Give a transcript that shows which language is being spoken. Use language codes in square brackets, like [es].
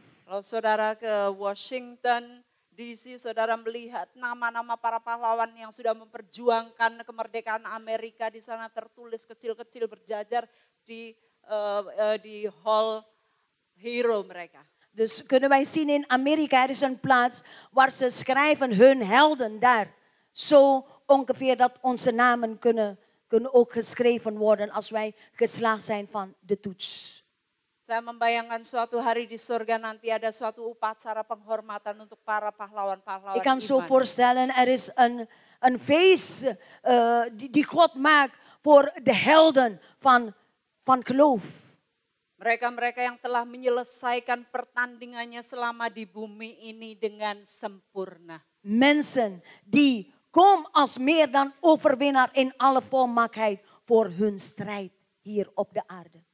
[id] Kalau saudara ke Washington DC, saudara melihat nama-nama para pahlawan yang sudah memperjuangkan kemerdekaan Amerika di sana tertulis kecil-kecil berjajar di hall hero mereka. [nl] Dus kunnen wij zien in Amerika, er is een plaats waar ze schrijven hun helden daar. Zo ongeveer dat onze namen kunnen ook geschreven worden als wij geslaagd zijn van de toets. [id] Saya membayangkan suatu hari di surga nanti ada suatu upacara penghormatan untuk para pahlawan-pahlawan [nl] Ik kan zo [id] iman. [nl] voorstellen, er is een feest die God maakt voor de helden van geloof. [id] Mereka-mereka yang telah menyelesaikan pertandingannya selama di bumi ini dengan sempurna. [nl] Mensen die komen als meer dan overwinnaar in alle volmaaktheid voor hun strijd hier op de aarde.